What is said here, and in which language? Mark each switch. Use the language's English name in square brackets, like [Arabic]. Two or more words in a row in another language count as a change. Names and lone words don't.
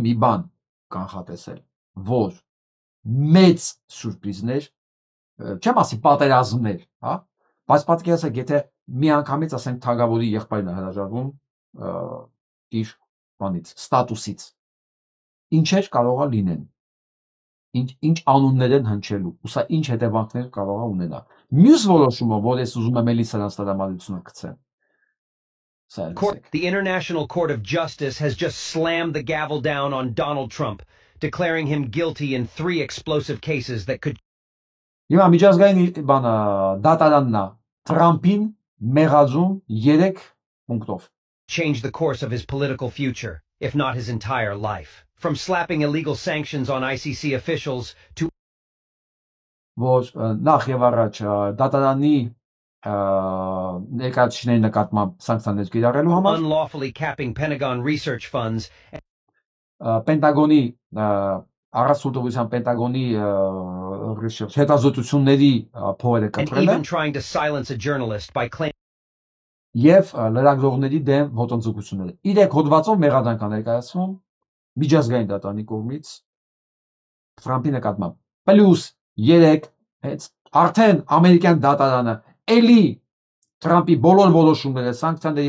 [Armenian] մի բան կանխատեսել, որ մեծ սուրպրիզներ, չեմ ասի պատերազմներ, հա, բայց պատկերացեք, եթե մի անգամից ասենք թագավորի եղբայրն է հրաժարվում իր բանից, ստատուսից, ինչեր կարող է լինեն, ինչ անուններ են հնչելու, ու սա ինչ հետևանքներ կարող է ունենա։ Մյուս որոշումը, որ ես ուզում եմ էլի սրանց տրամադրությունը գցեմ։ [English] The International Court of Justice has just slammed the gavel down on Donald Trump, declaring him guilty in 3 explosive cases that could [Armenian] Հիմա միջազգային բանը դատարանն է Թրամփին մեղադրում 3 պունկտով [English] change the course of his political future, if not his entire life. From slapping illegal sanctions on ICC officials to [Armenian] որ նախ եւ առաջ դատարանի ներկայացուցիչների նկատմամբ սանկցիաներ կիրառելու համար [English] unlawfully capping Pentagon research funds [Armenian] Պենտագոնի առասուտովության Պենտագոնի հետազոտությունների փողերը կտրելը [English] even trying to silence a journalist by claiming [Armenian] եւ լրագրողների դեմ ոտնձգությունները 3 հոդվածով մեղադրանք ներկայացվում միջազգային դատարանի կողմից Թրամփի նկատմամբ պլյուս 3 արդեն ամերիկյան դատարանը էլի Թրամփի բոլոր որոշումները սանկցիաների